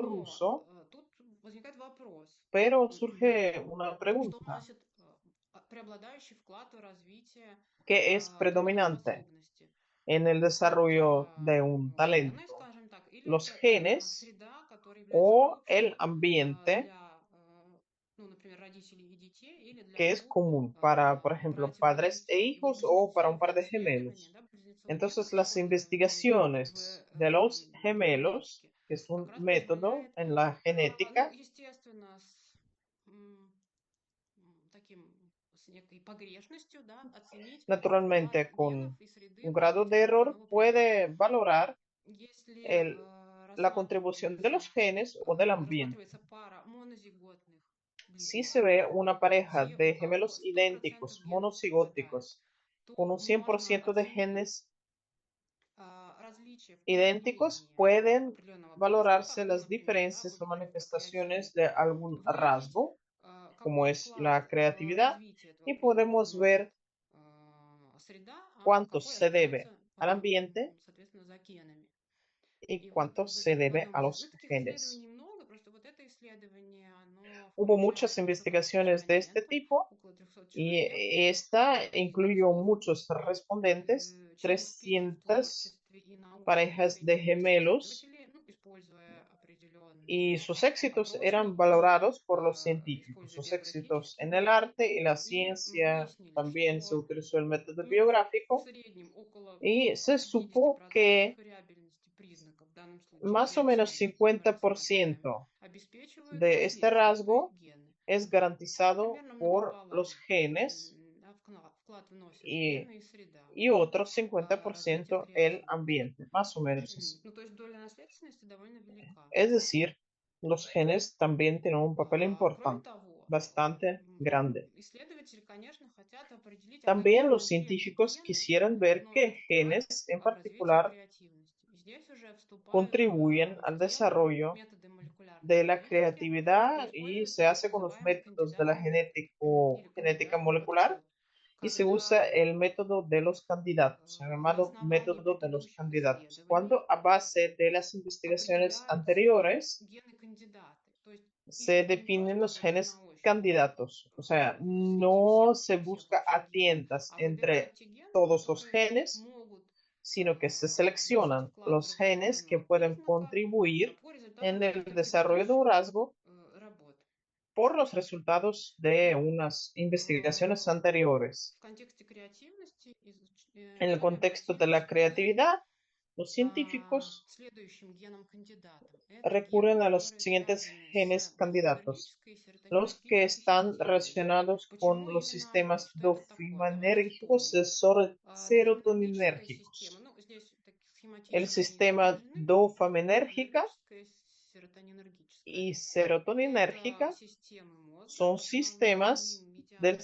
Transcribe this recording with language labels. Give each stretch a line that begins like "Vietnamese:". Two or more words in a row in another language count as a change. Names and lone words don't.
Russian: Но
Spanish: Ruso,
Russian: тут возникает вопрос,
Spanish: pero surge una
Russian: что
Spanish: pregunta:
Russian: вносит преобладающий вклад в развитие
Spanish: ¿qué es
Russian: такой
Spanish: predominante
Russian: способности?
Spanish: en el desarrollo de
Russian: Это
Spanish: un
Russian: гены,
Spanish: talento?
Russian: скажем так, или
Spanish: ¿Los
Russian: это
Spanish: genes
Russian: среда, которая является
Spanish: o el
Russian: общей
Spanish: ambiente,
Russian: для, ну, например, родителей и детей, или для
Spanish: que es
Russian: двух
Spanish: común para, por ejemplo,
Russian: братьев и
Spanish: padres e
Russian: сестер? И вот
Spanish: hijos o para un par
Russian: близнецовые
Spanish: de
Russian: исследования,
Spanish: gemelos?
Russian: да, близнецовый метод
Spanish: Entonces, las
Russian: такой
Spanish: investigaciones de los
Russian: в
Spanish: gemelos,
Russian: генетике
Spanish: que es
Russian: как
Spanish: un
Russian: раз
Spanish: método
Russian: позволяет,
Spanish: en la
Russian: ну,
Spanish: genética,
Russian: естественно, таким, с некой погрешностью, да, оценить вклад
Spanish: naturalmente
Russian: генов
Spanish: con
Russian: и среды
Spanish: un
Russian: в
Spanish: grado de
Russian: развитие
Spanish: error,
Russian: определенного
Spanish: puede
Russian: предмета.
Spanish: valorar
Russian: Если
Spanish: la contribución de los genes o del ambiente.
Russian: рассматривается пара monozigotных
Spanish: Si se
Russian: близнецов,
Spanish: ve una pareja
Russian: где у
Spanish: de
Russian: кого
Spanish: gemelos
Russian: 100%
Spanish: idénticos,
Russian: генов совпадает,
Spanish: monocigóticos, con
Russian: то
Spanish: un
Russian: можно
Spanish: 100% de
Russian: оценить
Spanish: genes
Russian: различия в
Spanish: idénticos,
Russian: проявлении
Spanish: pueden
Russian: определенного признака,
Spanish: valorarse
Russian: ну,
Spanish: las
Russian: например, да,
Spanish: diferencias
Russian: вот
Spanish: o
Russian: про
Spanish: manifestaciones de
Russian: креативность,
Spanish: algún
Russian: выявить,
Spanish: rasgo, como
Russian: какой
Spanish: es
Russian: вклад
Spanish: la
Russian: в
Spanish: creatividad,
Russian: развитие этого
Spanish: y
Russian: признака
Spanish: podemos
Russian: вносит
Spanish: ver
Russian: среда, а
Spanish: cuánto
Russian: какой
Spanish: se debe
Russian: остается,
Spanish: al ambiente
Russian: соответственно, за генами.
Spanish: y
Russian: И вот
Spanish: cuánto se
Russian: в
Spanish: debe
Russian: одном
Spanish: a
Russian: из...
Spanish: los
Russian: Ну, таких
Spanish: genes.
Russian: исследований много, просто вот это исследование, оно
Spanish: Hubo muchas
Russian: включает большое количество
Spanish: investigaciones de este
Russian: респондентов,
Spanish: tipo
Russian: около 300
Spanish: y
Russian: человек,
Spanish: esta incluyó
Russian: близнецов,
Spanish: muchos respondentes,
Russian: через успехи в
Spanish: 300
Russian: творчестве и научной
Spanish: parejas de
Russian: цензуре
Spanish: gemelos,
Russian: исследователей, ну, используя определенные
Spanish: y sus éxitos eran
Russian: опросники,
Spanish: valorados por los científicos.
Russian: используя
Spanish: Sus éxitos
Russian: биографические
Spanish: en el
Russian: данные,
Spanish: arte y la
Russian: и
Spanish: ciencia,
Russian: выяснили,
Spanish: también se
Russian: что
Spanish: utilizó el método
Russian: ну, в
Spanish: biográfico
Russian: среднем около
Spanish: y se supo
Russian: 50%
Spanish: que
Russian: вариабельности признака, в данном случае
Spanish: más o menos
Russian: креативность, да, мы рассматриваем,
Spanish: 50%
Russian: обеспечивают
Spanish: de este
Russian: наследство, то есть
Spanish: rasgo
Russian: гены.
Spanish: es garantizado
Russian: Примерно
Spanish: por los
Russian: пополам
Spanish: genes
Russian: да, вклад вносят
Spanish: y,
Russian: гены и среда
Spanish: y otro
Russian: в развитие
Spanish: 50% el
Russian: креативности.
Spanish: ambiente, más o menos así.
Russian: Ну, то есть доля наследственности довольно велика.
Spanish: Es decir, los genes también tienen un papel
Russian: Кроме
Spanish: importante,
Russian: того,
Spanish: bastante grande.
Russian: исследователи, конечно, хотят определить, а какие
Spanish: También los
Russian: конкретно
Spanish: científicos
Russian: гены
Spanish: quisieran ver
Russian: вносят
Spanish: qué
Russian: вклад
Spanish: genes en
Russian: в развитие
Spanish: particular
Russian: креативности. И здесь уже вступают
Spanish: contribuyen
Russian: в
Spanish: al
Russian: дело
Spanish: desarrollo
Russian: методы молекулярной
Spanish: de la
Russian: генетики и
Spanish: creatividad y se
Russian: используются так
Spanish: hace con los
Russian: называемые
Spanish: métodos de la
Russian: кандидатные или
Spanish: genética
Russian: кандидатный
Spanish: molecular
Russian: подход,
Spanish: y se usa
Russian: когда
Spanish: el método de los candidatos, el
Russian: на
Spanish: llamado
Russian: основании
Spanish: método de los
Russian: предыдущих
Spanish: candidatos,
Russian: исследований
Spanish: cuando a base de las investigaciones
Russian: определяются
Spanish: anteriores
Russian: гены-кандидаты. То есть
Spanish: se
Russian: ищут не
Spanish: definen
Russian: просто
Spanish: los
Russian: вот
Spanish: genes
Russian: на ощупь,
Spanish: candidatos, o sea,
Russian: среди
Spanish: no
Russian: всех,
Spanish: se
Russian: всех
Spanish: busca
Russian: вообще
Spanish: a
Russian: генов,
Spanish: tientas
Russian: а выбирают
Spanish: entre
Russian: те гены,
Spanish: todos los
Russian: которые
Spanish: genes,
Russian: могут
Spanish: sino que se
Russian: вносить
Spanish: seleccionan
Russian: вклад в
Spanish: los
Russian: развитие
Spanish: genes que
Russian: данного
Spanish: pueden
Russian: признака
Spanish: contribuir
Russian: по результатам
Spanish: en el
Russian: каких-то
Spanish: desarrollo de un
Russian: предыдущих
Spanish: rasgo
Russian: работ.
Spanish: por los resultados de
Russian: Ну,
Spanish: unas investigaciones
Russian: в
Spanish: anteriores.
Russian: контексте креативности
Spanish: En el
Russian: ученые
Spanish: contexto de la
Russian: обратились к
Spanish: creatividad, los científicos
Russian: следующим генам-кандидатам. Это
Spanish: recurren
Russian: гены,
Spanish: a los
Russian: которые
Spanish: siguientes
Russian: связаны
Spanish: genes
Russian: с
Spanish: candidatos,
Russian: глутаминергической и
Spanish: los que
Russian: серотонинергической
Spanish: están
Russian: системами.
Spanish: relacionados con
Russian: Почему
Spanish: los
Russian: именно они?
Spanish: sistemas
Russian: Что это такое? Давайте
Spanish: dopaminérgicos
Russian: вспомним.
Spanish: y
Russian: Дофаминергическая система,
Spanish: serotoninérgicos.
Russian: ну, здесь так
Spanish: El
Russian: схематично они
Spanish: sistema
Russian: изображены,
Spanish: dopaminérgica
Russian: дофаминергическая, серотонинергическая.
Spanish: y
Russian: Это
Spanish: serotoninérgica
Russian: системы мозга,
Spanish: son
Russian: основные
Spanish: sistemas del